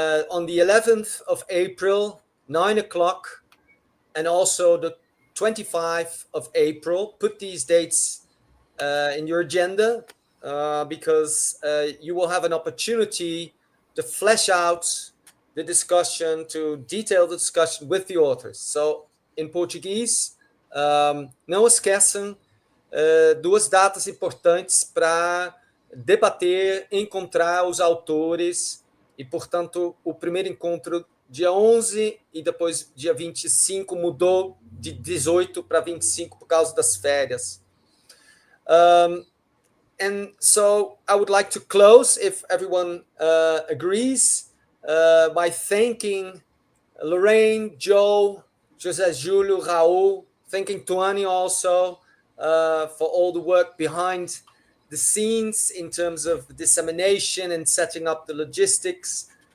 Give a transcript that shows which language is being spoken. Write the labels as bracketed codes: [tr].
[en] On the 11th of April, 9 o'clock, and also the 25th of April. Put these dates in your agenda because you will have an opportunity to flesh out the discussion, to detail the discussion with the authors. [pt] So, in Português, não esqueçam 2 datas importantes para debater, encontrar os autores e, portanto, o primeiro encontro dia 11 e depois dia 25 mudou de 18 para 25 por causa das férias. [en] And so I would like to close, if everyone agrees, by thanking Lorraine, Joe, José Júlio, Raul, thanking Tuani also for all the work behind the scenes in terms of the dissemination and setting up the logistics.